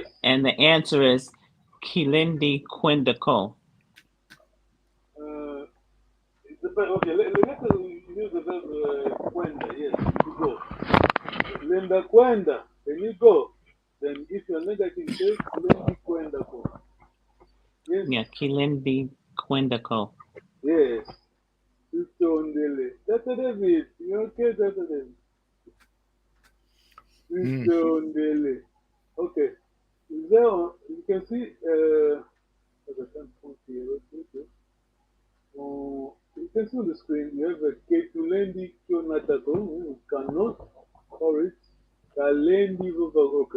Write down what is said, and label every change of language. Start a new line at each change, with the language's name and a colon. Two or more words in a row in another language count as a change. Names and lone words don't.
English: And the answer is
Kongo: Kilindi Quindako.
English: Okay, let's use the verb Quenda, yes, to go.
Kongo: Linda Quenda,
English: can you go? Then if you're negative, say
Kongo: Kilindi Quendako.
English: Yes.
Kongo: Yeah, Kilindi Quindako.
English: Yes. Sister Ondele. Tata David, you okay, Tata David? Sister Ondele. Okay. Is there, you can see, you can see on the screen, you have a
Kongo: Ketulendi Kionatako,
English: cannot, or it's
Kongo: Kalendi Vavaroka.